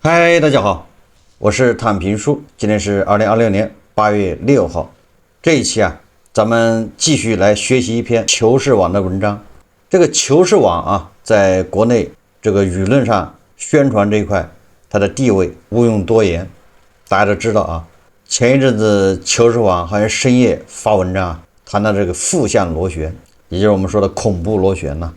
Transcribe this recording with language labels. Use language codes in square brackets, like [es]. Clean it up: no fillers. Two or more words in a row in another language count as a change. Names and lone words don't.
[zh] 嗨，大家好，我是躺平叔，今天是2026年8月6号。這一期咱們繼續來學習一篇求是網的文章。這個求是網在國內這個輿論上宣傳這一塊，它的地位毋庸多言。大家都知道前一陣子求是網好像深夜發文章談到這個負向螺旋，也就是我們說的恐怖螺旋吶。